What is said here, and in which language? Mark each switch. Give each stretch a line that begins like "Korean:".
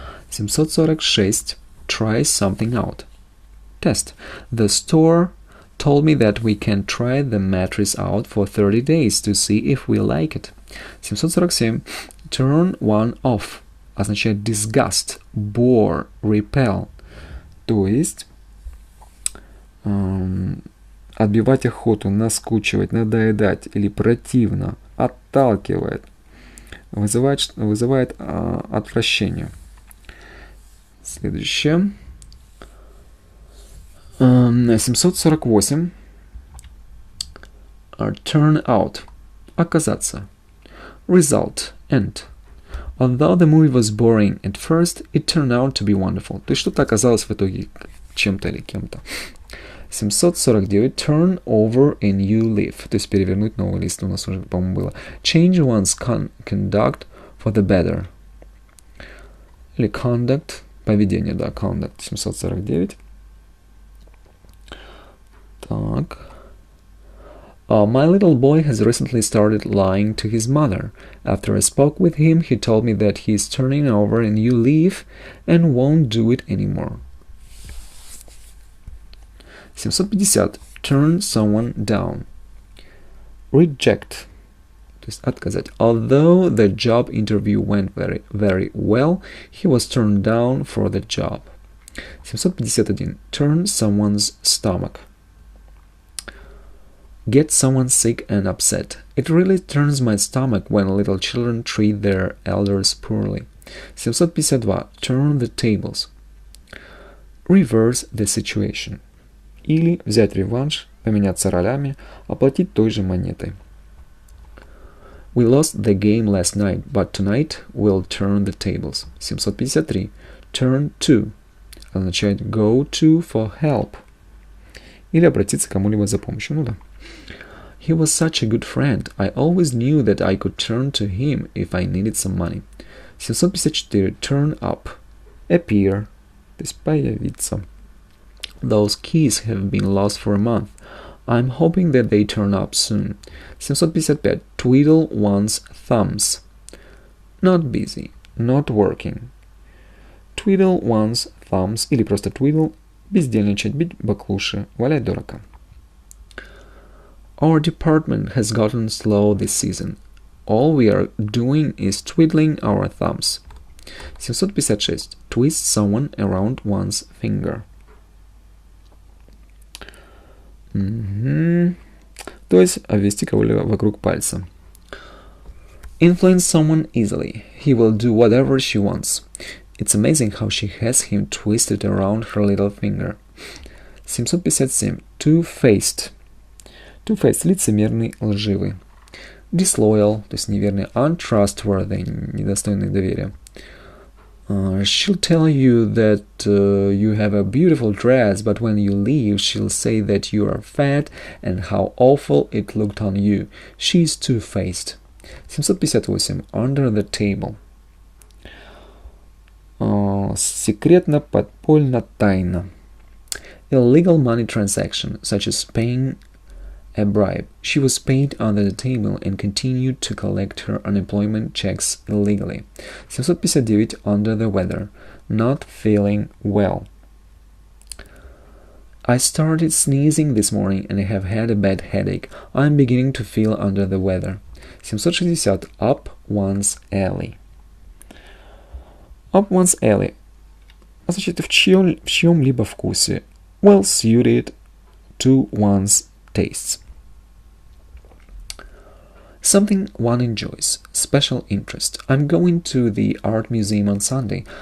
English: 746. Try something out. Test. The store told me that we can try the mattress out for 30 days to see if we like it. 747. Turn one off
Russian: означает
English: disgust, bore, repel.
Russian: То есть отбивать охоту, наскучивать, надоедать или противно, отталкивает, вызывает отвращение. Следующее. 748.
English: Turn out.
Russian: Оказаться.
English: Result. End. Although the movie was boring at first, it turned out to be wonderful.
Russian: То есть что-то оказалось в итоге чем-то или кем-то.
English: 749. Turn over a new leaf.
Russian: То есть перевернуть новый лист. У нас уже, по-моему, было.
English: Change one's conduct for the better.
Russian: Или
English: conduct.
Russian: Поведение, да, conduct. 749. Так.
English: My little boy has recently started lying to his mother. After I spoke with him, he told me that he is turning over a new leaf and won't do it anymore. 750. Turn someone down. Reject.
Russian: То есть отказать.
English: Although the job interview went very, very well, he was turned down for the job. 751. Turn someone's stomach. Get someone sick and upset. It really turns my stomach when little children treat their elders poorly. 752. Turn the tables. Reverse the situation.
Russian: Или взять реванш, поменяться ролями, оплатить той же монетой.
English: We lost the game last night, but tonight we'll turn the tables. 753. Turn to.
Russian: Означает
English: go to for help.
Russian: Или обратиться к кому-либо за помощью. Ну да.
English: He was such a good friend. I always knew that I could turn to him if I needed some money. 754. Turn up. Appear.
Russian: То есть появиться.
English: Those keys have been lost for a month. I'm hoping that they turn up soon. 755. Twiddle one's thumbs. Not busy. Not working. Twiddle one's thumbs
Russian: или просто
English: twiddle.
Russian: Бездельничать, бить баклуши, валять дурака.
English: Our department has gotten slow this season. All we are doing is twiddling our thumbs. 756. Twist someone around one's finger.
Russian: То есть обвести кого-либо вокруг пальца.
English: Influence someone easily. He will do whatever she wants. It's amazing how she has him twisted around her little finger. 757. Two-faced.
Russian: Two-faced – лицемерный, лживый. Disloyal, то есть неверный. Untrustworthy, недостойный доверия.
English: She'll tell you that you have a beautiful dress, but when you leave, she'll say that you are fat and how awful it looked on you. She's two-faced. 758. Under the table.
Russian: Секретно, подпольно, тайно.
English: Illegal money transaction, such as paying a bribe. She was paid under the table and continued to collect her unemployment checks illegally. 759. Under the weather. Not feeling well. I started sneezing this morning and I have had a bad headache. I'm beginning to feel under the weather. 760. Up one's alley. Up one's alley.
Russian: Значит, в чьем-либо вкусе.
English: Well suited to one's tastes. Something one enjoys. Special interest. I'm going to the art museum on Sunday.